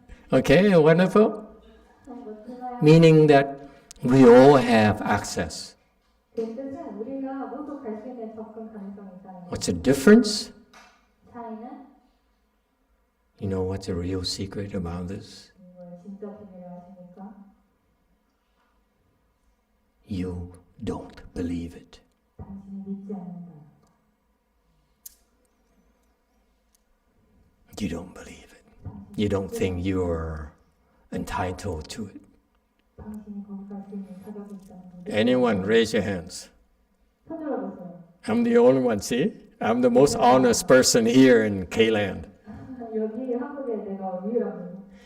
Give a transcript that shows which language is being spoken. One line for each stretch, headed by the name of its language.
English: Okay, wonderful. Meaning that we all have access.
Korean: 그 뜻은 우리가 모두 갈 수 있는 접근 가능성이 있다는 거예요.
English: What's the difference?
Korean: 차이는
English: You know what's the real secret about this?
Korean: 뭘 진짜 비밀을 아십니까?
English: You don't believe it.
Korean: 당신이 믿지 않는다.
English: You don't believe it. You don't think you're entitled to it.
Korean: 당신이 거기 갈 수 있는 자격이 있다는 거죠.
English: Anyone, raise your hands.
Korean: 손 들어보세요.
English: I'm the only one, see? I'm the most honest person here in K-land.
Korean: 여기 한국에 내가 유일합니다.